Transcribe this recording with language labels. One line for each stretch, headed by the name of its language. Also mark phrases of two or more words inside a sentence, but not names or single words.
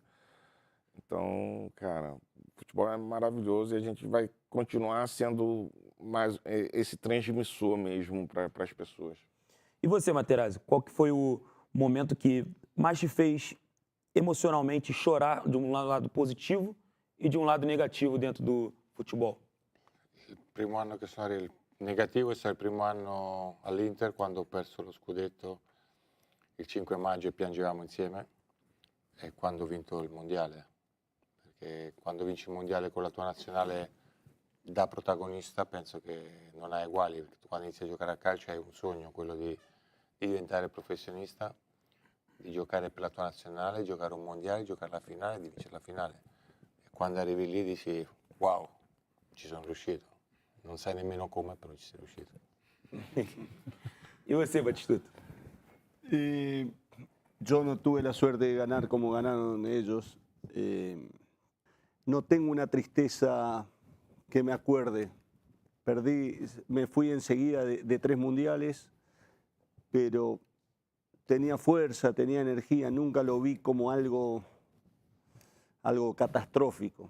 Portuguese: Então, cara, o futebol é maravilhoso e a gente vai continuar sendo mais esse transmissor mesmo para as pessoas. E você, Materazzi, qual que foi o momento que mais te fez emocionalmente chorar de um lado positivo e de um lado negativo dentro do futebol?
Italian: Il primo anno che sono arrivato negativo è stato il primo anno all'Inter quando ho perso lo scudetto il 5 maggio e piangevamo insieme e quando ho vinto il mondiale, perché quando vinci il mondiale con la tua nazionale da protagonista penso che non hai uguali, perché tu quando inizi a giocare a calcio hai un sogno, quello di diventare professionista, di giocare per la tua nazionale, giocare un mondiale, giocare la finale e di vincere la finale. E quando arrivi lì dici, wow, ci sono riuscito. Non sai nemmeno come, però ci sei riuscito.
Portuguese: E você, Batistuta?
Spanish: Yo no tuve la suerte de ganar como ganaron ellos. no tengo una tristeza que me acuerde. Me fui enseguida de 3 mundiales, pero tenía fuerza, tenía energía, nunca lo vi como algo catastrófico.